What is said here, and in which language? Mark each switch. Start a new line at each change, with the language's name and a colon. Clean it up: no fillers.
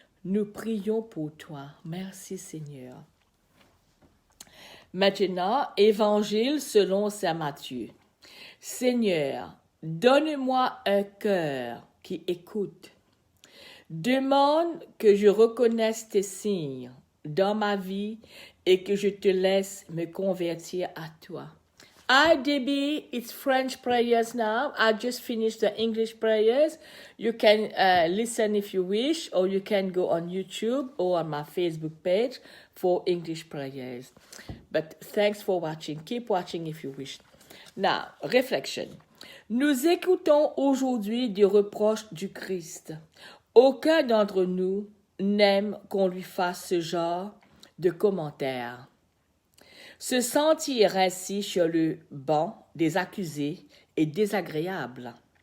French: Nous prions pour toi. Merci Seigneur. Maintenant, Évangile selon saint Matthieu. Seigneur, donne-moi un cœur qui écoute. Demande que je reconnaisse tes signes dans ma vie et que je te laisse me convertir à toi.
English: Hi Debbie, it's French prayers now. I just finished the English prayers. You can listen if you wish, or you can go on YouTube or on my Facebook page for English prayers. But thanks for watching. Keep watching if you wish. Now, reflection.
French: Nous écoutons aujourd'hui des reproches du Christ. Aucun d'entre nous n'aime qu'on lui fasse ce genre de commentaires. Se sentir ainsi sur le banc des accusés est désagréable.